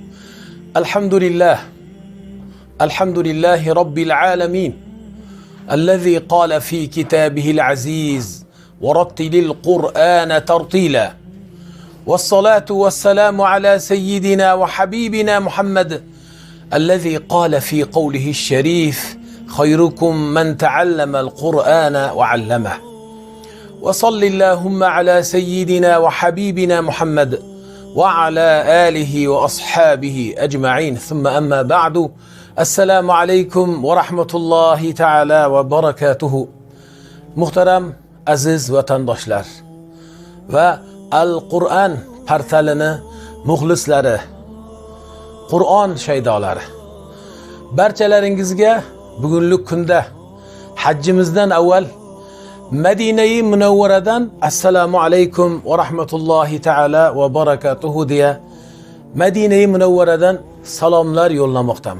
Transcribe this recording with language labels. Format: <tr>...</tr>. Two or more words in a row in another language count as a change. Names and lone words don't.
<ar>الحمد لله رب العالمين الذي قال في كتابه العزيز ورتل القرآن ترتيلا، والصلاة والسلام على سيدنا وحبيبنا محمد الذي قال في قوله الشريف: خيركم من تعلم القرآن وعلمه. وصل اللهم على سيدنا وحبيبنا محمد وعلى آله وأصحابه أجمعين، ثم أما بعد. السلام عليكم ورحمة الله تعالى وبركاته.</ar> <uz>Muhtaram aziz vatandoshlar va Al-Qur'on portalini muxlislari, Qur'on shaydolari, barchalaringizga bugunlik kunda hajjimizdan avval Madina-i Munawvaradan</uz> <ar>السلام عليكم ورحمة الله تعالى وبركاته</ar> <uz>deya Madina-i Munawvaradan salomlar yo'llamoqdamiz.</uz>